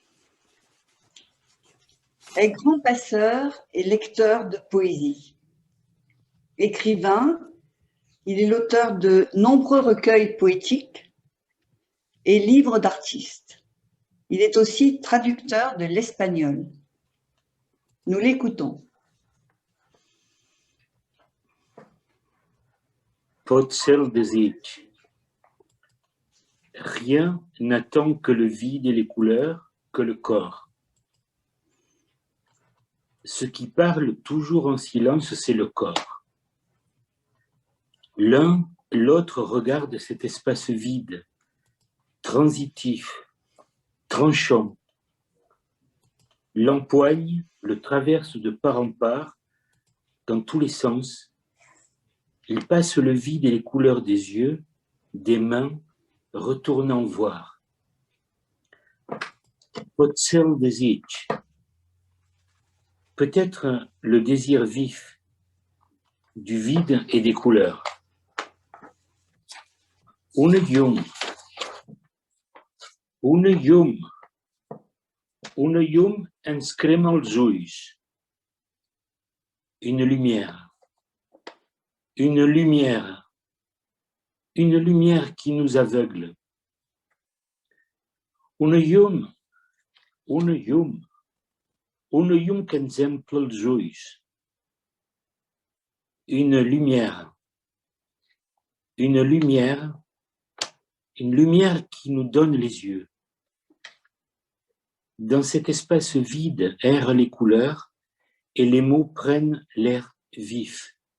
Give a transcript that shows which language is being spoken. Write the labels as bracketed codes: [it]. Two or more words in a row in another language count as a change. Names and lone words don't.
[fr] Est grand passeur et lecteur de poésie. Écrivain, il est l'auteur de nombreux recueils poétiques et livres d'artistes. Il est aussi traducteur de l'espagnol. Nous l'écoutons. [ca] Pot ser el desig. [fr] Rien n'attend que le vide et les couleurs, que le corps. Ce qui parle toujours en silence, c'est le corps. L'un, l'autre regarde cet espace vide, transitif, tranchant. L'empoigne, le traverse de part en part, dans tous les sens. Il passe le vide et les couleurs des yeux, des mains, retournant voir. [ca] Pot ser el desig. [fr] Peut-être le désir vif du vide et des couleurs. [ca] Una llum ens crema els ulls. [fr] Une lumière qui nous aveugle. [ca] Una llum que ens omple els ulls. [fr] Une lumière qui nous donne les yeux. Dans cet espace vide errent les couleurs et les mots prennent l'air vif.